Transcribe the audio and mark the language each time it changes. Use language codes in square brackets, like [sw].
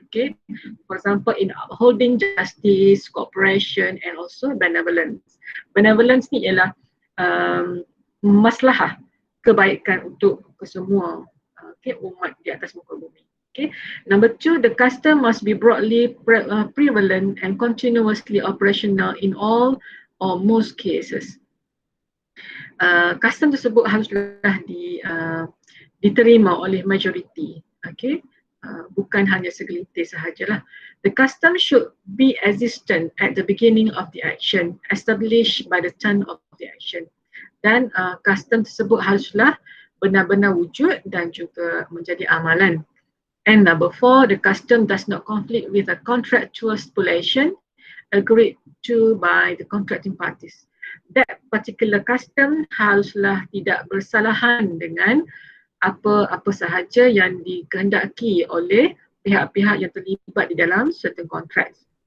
[en] Okay, for example in upholding justice, cooperation and also benevolence. [ms] Benevolence ni ialah maslahah, kebaikan untuk kesemua umat di atas muka bumi. [en] Okay. Number 2, the custom must be broadly prevalent and continuously operational in all or most cases. [ms] Custom tersebut haruslah diterima oleh majoriti, okay? Bukan hanya segelintir sahajalah. [en] The custom should be existent at the beginning of the action, established by the time of the action. [ms] Dan custom tersebut haruslah benar-benar wujud dan juga menjadi amalan. [en] And number 4, the custom does not conflict with a contractual stipulation agreed to by the contracting parties. That particular custom [ms] haruslah tidak bersalahan dengan apa sahaja yang dikehendaki oleh pihak-pihak yang terlibat di dalam certain contracts.